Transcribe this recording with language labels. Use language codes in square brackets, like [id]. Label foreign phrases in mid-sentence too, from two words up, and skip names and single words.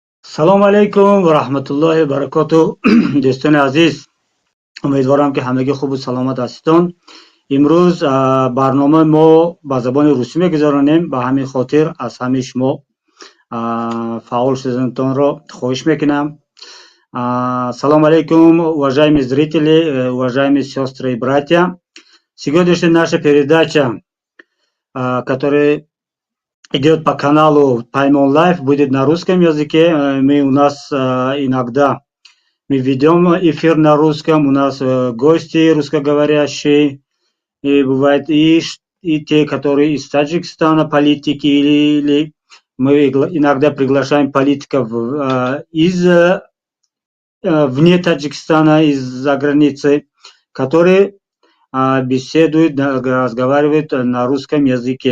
[ar] السلام عليكم ورحمة الله وبركاته. [tg] Дӯстони азиз, умедворам ки ҳамагӣ хубу саломат ҳастон. имрӯз барномаи мо ба забони русӣ мегузаронем. Ба ҳамин хотир аз ҳамаи шумо фаъол шуданатонро хоҳиш мекунам. [ar] السلام عليكم, [ru] уважаемые зрители, уважаемые сестры и братья. Сегодняшняя наша передача, которая идет по каналу Паймон Лайф, будет на русском языке. У нас иногда мы ведем эфир на русском, у нас гости русскоговорящие, и бывает и те, которые из Таджикистана, политики, или мы иногда приглашаем политиков из вне Таджикистана, из-за границы, которые беседуют, разговаривают на русском языке.